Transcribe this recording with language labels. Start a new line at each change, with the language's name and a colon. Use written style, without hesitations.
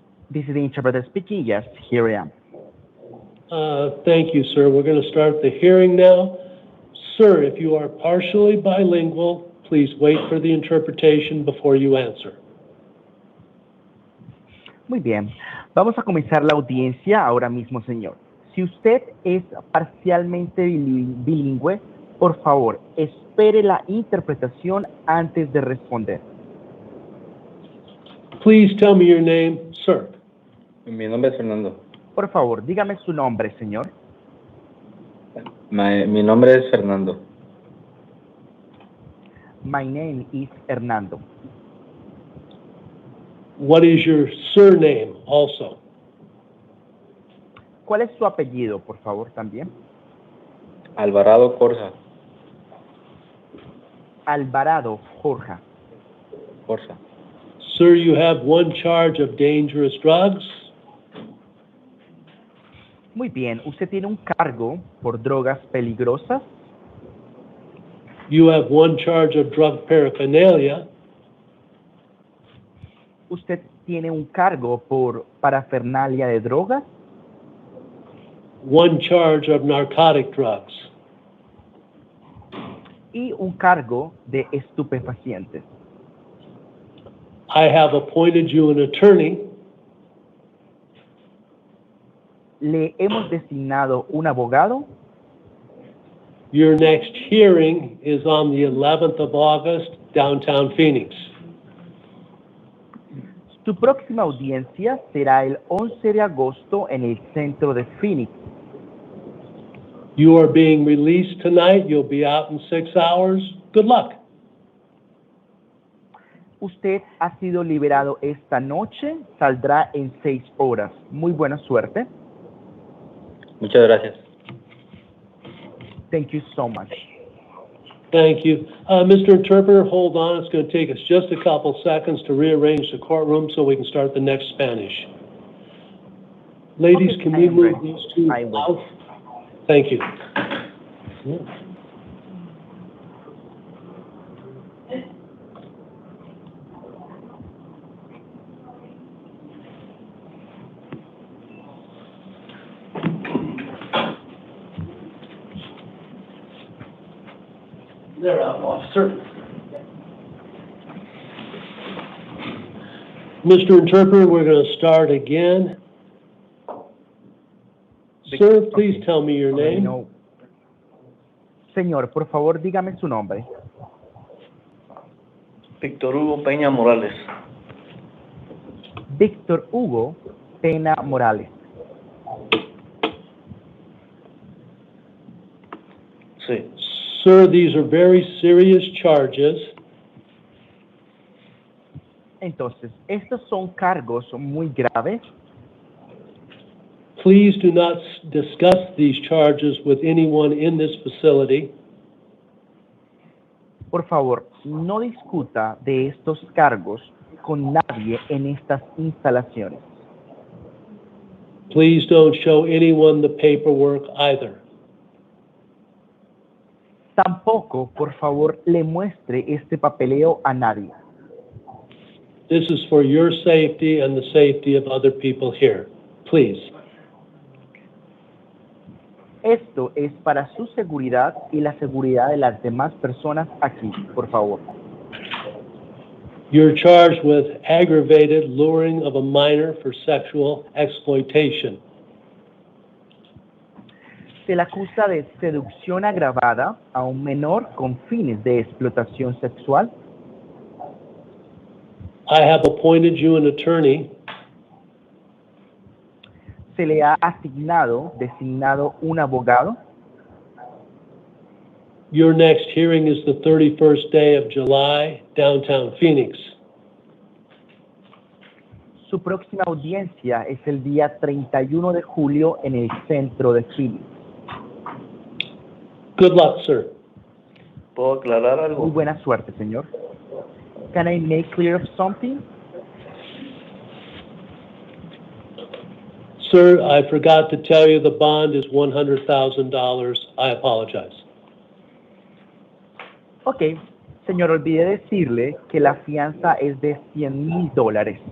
English: This is the interpreter speaking. Yes, here I am. Thank you, sir. We're going to start the hearing now. Sir, if you are partially bilingual, please wait for the interpretation before you answer.
Spanish: Muy bien. Vamos a comenzar la audiencia ahora mismo, señor. Si usted es parcialmente bilingüe, por favor, espere la interpretación antes de responder.
English: Please tell me your name, sir.
Spanish: Mi nombre es Fernando. Por favor, dígame su nombre, señor. Mi nombre es Fernando.
English: My name is Hernando. What is your surname also?
Spanish: ¿Cuál es su apellido, por favor, también? Alvarado Corsa. Alvarado Jorge. Corsa.
English: Sir, you have one charge of dangerous drugs.
Spanish: Muy bien. ¿Usted tiene un cargo por drogas peligrosas?
English: You have one charge of drug paraphernalia.
Spanish: ¿Usted tiene un cargo por parafernalia de drogas?
English: one charge of narcotic drugs.
Spanish: y un cargo de estupefacientes.
English: I have appointed you an attorney.
Spanish: Le hemos designado un abogado.
English: Your next hearing is on the 11th of August, downtown Phoenix.
Spanish: Su próxima audiencia será el 11 de agosto en el centro de Phoenix.
English: You are being released tonight. You'll be out in 6 hours. Good luck.
Spanish: Usted ha sido liberado esta noche, saldrá en 6 horas. Muy buena suerte. Muchas gracias.
English: Thank you so much. Thank you. Mr. Interpreter, hold on. It's going to take us just a couple seconds to rearrange the courtroom so we can start the next Spanish. Ladies, Okay, can I we am move ready. these two I will. out? Thank you. They're out, officer. Mr. Interpreter, we're going to start again. Sir, please tell me your name. No.
Spanish: Señor, por favor, dígame su nombre. Víctor Hugo Peña Morales. Víctor Hugo Pena Morales. Sí.
English: Sir, these are very serious charges.
Spanish: Entonces, estos son cargos muy graves.
English: Please do not discuss these charges with anyone in this facility.
Spanish: Por favor, no discuta de estos cargos con nadie en estas instalaciones.
English: Please don't show anyone the paperwork either.
Spanish: Tampoco, por favor, le muestre este papeleo a nadie.
English: This is for your safety and the safety of other people here. Please.
Spanish: Esto es para su seguridad y la seguridad de las demás personas aquí, por favor.
English: You're charged with aggravated luring of a minor for sexual exploitation.
Spanish: Se le acusa de seducción agravada a un menor con fines de explotación sexual.
English: I have appointed you an attorney.
Spanish: Se le ha designado un abogado.
English: Your next hearing is the 31st day of July, downtown Phoenix.
Spanish: Su próxima audiencia es el día 31 de julio en el centro de Phoenix.
English: Good luck, sir.
Spanish: ¿Puedo aclarar algo? Muy buena suerte, señor.
English: Can I make clear of something? Sir, I forgot to tell you the bond is $100,000. I apologize.
Spanish: Ok, señor, olvidé decirle que la fianza es de $100,000.